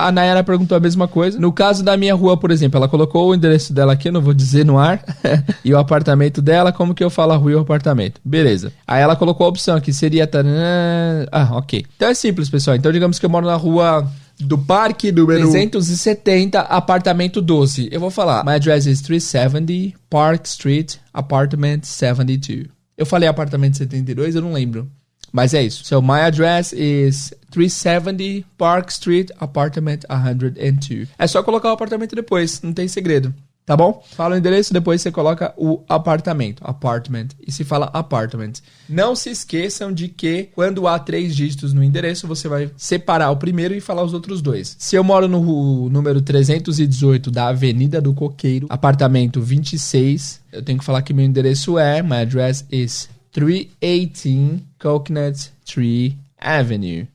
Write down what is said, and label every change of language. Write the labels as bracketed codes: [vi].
[pt] A Nayara perguntou a mesma coisa. No caso da minha rua, por exemplo, ela colocou o endereço dela aqui, eu não vou dizer no ar, e o apartamento dela, como que eu falo a rua e o apartamento? Beleza. Aí ela colocou a opção aqui, seria... ok. Então é simples, pessoal. Então digamos que eu moro na rua do Parque, número 370, apartamento 12. Eu vou falar, [en] my address is 370 Park Street, apartment 72. [pt] Eu falei apartamento 72, eu não lembro. Mas é isso. [en] So, my address is 370 Park Street, apartment 102. [pt] É só colocar o apartamento depois, não tem segredo. Tá bom? Fala o endereço, depois você coloca o apartamento. Apartment. E se fala apartment. Não se esqueçam de que quando há 3 dígitos no endereço, você vai separar o primeiro e falar os outros 2. Se eu moro no número 318 da Avenida do Coqueiro, apartamento 26, eu tenho que falar que meu endereço é, [en] my address is 318 Coconut Tree Avenue.